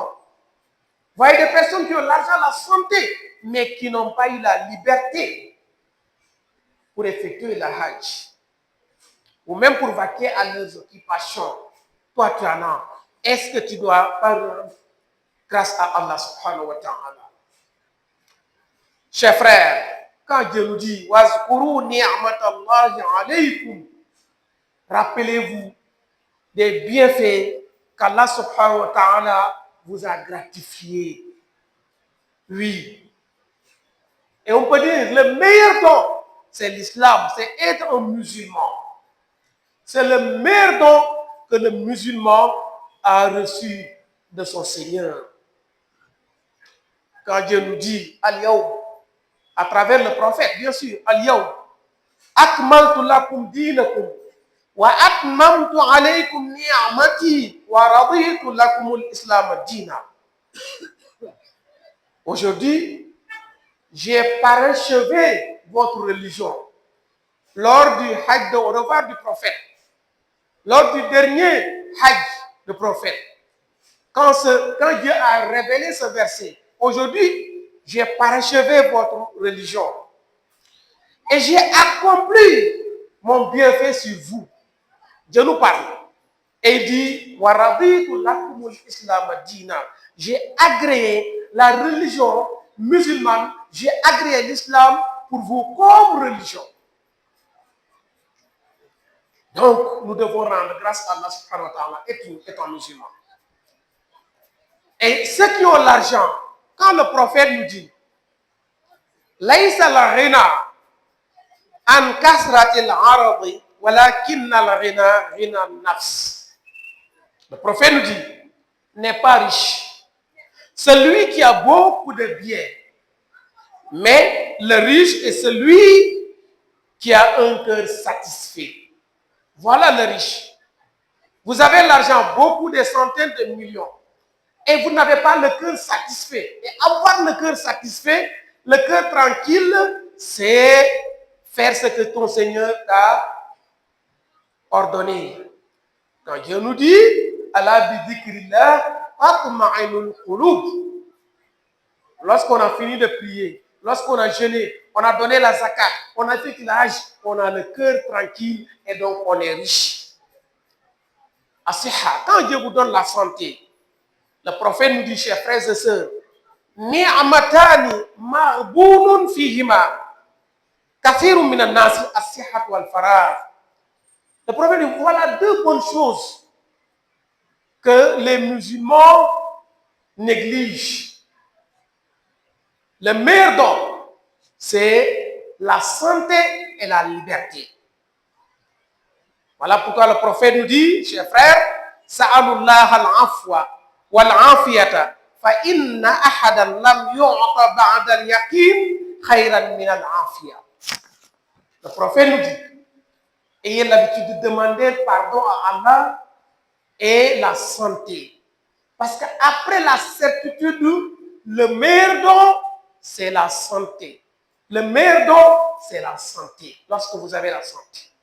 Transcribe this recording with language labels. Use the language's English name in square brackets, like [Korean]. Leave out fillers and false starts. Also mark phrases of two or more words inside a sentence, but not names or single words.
[French] Vous voyez des personnes qui ont l'argent, la santé, mais qui n'ont pas eu la liberté pour effectuer la hajj. Ou même pour vaquer à leurs occupations. Toi, tu en as. Est-ce que tu dois, par exemple, grâce à [Arabic] الله سبحانه وتعالى. [French] Chers frères, quand Dieu nous dit « [Arabic] واذكروا نعمة الله عليكم », [French] rappelez-vous des bienfaits qu' [Arabic] الله سبحانه وتعالى [French] vous a gratifiés. Oui. Et on peut dire le meilleur don, c'est l'islam, c'est être un musulman. C'est le meilleur don que le musulman a reçu de son Seigneur. Quand Dieu nous dit Al-Yawm, à travers le prophète, bien sûr, [Arabic] اليوم أكملت لكم دينكم وأتممت عليكم نعمتي ورضيت لكم الإسلام دينا. [French] Aujourd'hui, j'ai parachevé votre religion. Lors du Hajj au revoir du prophète, lors du dernier Hajj du prophète, quand Dieu a révélé ce verset, aujourd'hui, j'ai parachevé votre religion et j'ai accompli mon bienfait sur vous. Dieu nous parle et il dit [Arabic] ورضيت لكم الإسلام دينا. [French] J'ai agréé la religion musulmane, j'ai agréé l'islam pour vous comme religion. Donc, nous devons rendre grâce à [Arabic] الله سبحانه وتعالى [French] étant musulmans. Et ceux qui ont l'argent, quand le prophète nous dit [Arabic] ليس الغنى عن كثرة العرض ولكن الغنى النفس. [French] Le prophète nous dit n'est pas riche celui qui a beaucoup de biens, mais le riche est celui qui a un cœur satisfait. Voilà le riche. Vous avez l'argent, beaucoup de centaines de millions, et vous n'avez pas le cœur satisfait. Et avoir le cœur satisfait, le cœur tranquille, c'est faire ce que ton Seigneur t'a ordonné. Quand Dieu nous dit, [Arabic] ألا بذكر الله تطمئن القلوب. [French] Lorsqu'on a fini de prier, lorsqu'on a jeûné, on a donné la zakat, on a fait le hajj, on a le cœur tranquille et donc on est riche. Asiha, quand Dieu vous donne la santé, le prophète nous dit, chers frères et sœurs, [Arabic] نعمتان مغبون فيهما كثير من الناس الصحة والفراغ. [French] Le prophète dit, voilà deux bonnes choses que les musulmans négligent. Le meilleur don, c'est la santé et la liberté. Voilà pourquoi le prophète nous dit, chers frères, [Arabic] سلوا الله العفو والعافية فإن أحدا لم يؤت بعد اليقين خيرا من العافية. [French] Le prophète nous dit, ayez l'habitude de demander pardon à Allah et la santé. Parce qu'après la certitude, le meilleur don, c'est la santé. Le meilleur don, c'est la santé. Lorsque vous avez la santé.